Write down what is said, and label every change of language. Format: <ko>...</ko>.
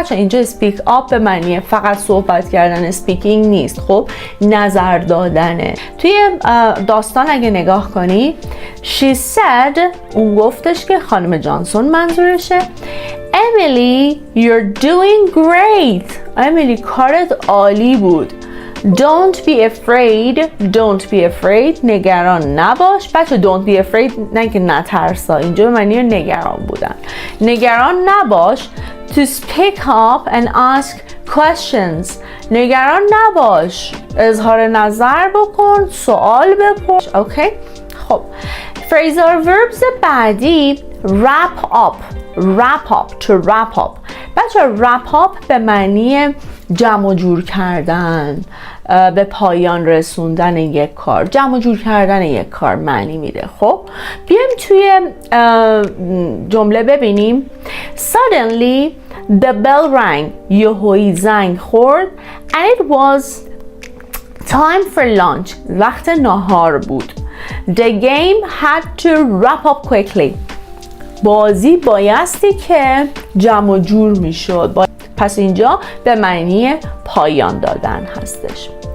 <fa>بچه اینجا</fa> <en>speak up</en> <fa>به معنی فقط صحبت کردن، speaking نیست، خب نظر دادنه. توی داستان اگه نگاه کنی</fa> <en>she said،</en> <fa>اون گفتش که خانم جانسون منظورشه</fa> <en>Emily you're doing great.</en> <fa>امیلی کارت عالی بود.</fa> <en>Don't be afraid</en> <fa>نگران نباش. بچه</fa> <en>don't be afraid</en> <fa>نه که نترسا، اینجا به معنی نگران بودن. نگران نباش.</fa> <en>To speak up and ask questions،</en> <fa>نگران نباش، اظهار نظر بکن، سوال بپرس. اوکی؟ خب</fa> <en>phrasal verbs</en> <fa>بعدی</fa> <en>wrap up to wrap up.</en> <fa>بچه</fa> <en>wrap up</en> <fa>به معنی جمع جور کردن، به پایان رسوندن یک کار، جمع جور کردن یک کار معنی میده. خب بیایم توی جمله ببینیم.</fa> <en>Suddenly the bell rang.</en> <fa>یهویی زنگ خورد.</fa> <en>And it was time for lunch.</en> <fa>وقت ناهار بود.</fa> <en>The game had to wrap up quickly.</en> <fa>بازی بایستی که جمع جور میشد. پس اینجا به معنی پایان دادن هستش.</fa>